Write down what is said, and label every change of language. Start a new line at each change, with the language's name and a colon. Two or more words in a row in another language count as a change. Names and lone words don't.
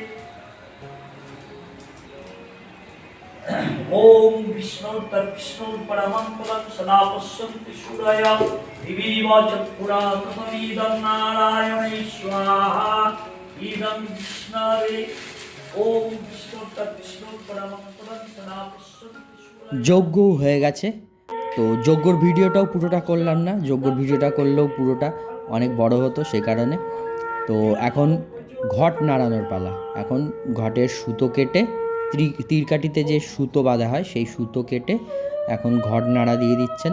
Sanskrit: ओम विष्णु तत्विष्णु परमं पदं सदा पश्यन्ति सूरय दिवि वा चक्षुरा ततं इदं नारायणे स्वाहा इदं विष्णवे ओम विष्णु तत्विष्णु परमं पदं सदा पश्यन्ति सूरय।
Bangla: যজ্ঞ হয়ে গেছে, তো যজ্ঞর ভিডিওটাও পুরোটা করলাম না, যজ্ঞর ভিডিওটা করলেও পুরোটা অনেক বড় হতো, সে কারণে। তো এখন ঘট নাড়ানোর পালা। এখন ঘটের সুতো কেটে তীরকাঠিতে যে সুতো বাঁধা হয় সেই সুতো কেটে এখন ঘট নাড়া দিয়ে দিচ্ছেন।